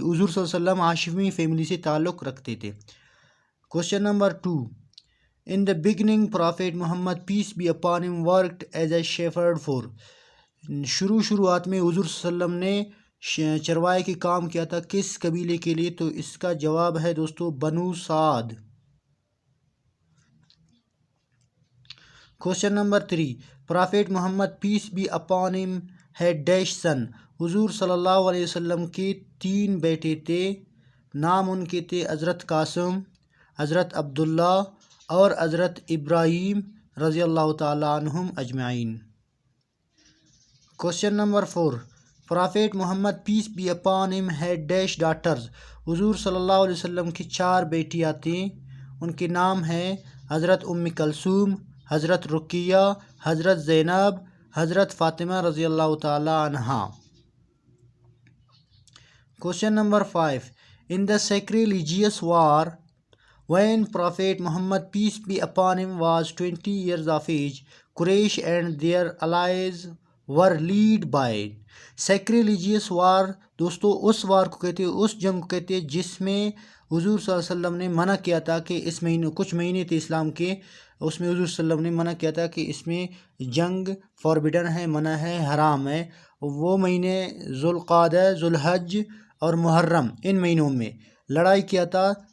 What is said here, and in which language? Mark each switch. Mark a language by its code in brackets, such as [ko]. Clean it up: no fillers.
[ur] حضور صلی اللہ علیہ وسلم ہاشمی فیملی سے تعلق رکھتے تھے. [en] Question number 2، In the beginning, Prophet Muhammad peace be upon him worked as a shepherd for. [ur] شروعات میں حضور صلی اللہ علیہ وسلم نے چرواہے کی کام کیا تھا کس قبیلے کے لیے؟ تو اس کا جواب ہے دوستو بنو سعد. [en] Question number 3، Prophet Muhammad peace be upon him had dash son. [ur] حضور صلی اللہ علیہ وسلم کے 3 بیٹے تھے، نام ان کے تھے حضرت قاسم، حضرت عبداللہ اور حضرت ابراہیم رضی اللہ تعالیٰ عنہم اجمعین. [en] Question number 4، Prophet Muhammad peace be upon him had dash daughters. [ur] حضور صلی اللہ علیہ وسلم کی 4 بیٹیاں تھیں، ان کے نام ہیں حضرت ام کلثوم، حضرت رقیہ، حضرت زینب، حضرت فاطمہ رضی اللہ تعالیٰ عنہا. [en] Question number 5، In the sacrilegious war, when Prophet Muhammad peace be upon him was 20 years of age, Quraysh and their allies were led by. [ur] Sacrilegious war دوستو اس وار کو کہتے ہیں، اس جنگ کو کہتے ہیں جس میں حضور صلی اللہ علیہ وسلم نے منع کیا تھا کہ اس مہینے کچھ مہینے تھے اسلام کے، اس میں حضور صلی اللہ علیہ وسلم نے منع کیا تھا کہ اس میں جنگ فاربیڈن ہے، منع ہے، حرام ہے. وہ مہینے ذوالقعدہ، ذوالحج اور محرم، ان مہینوں میں لڑائی کیا تھا.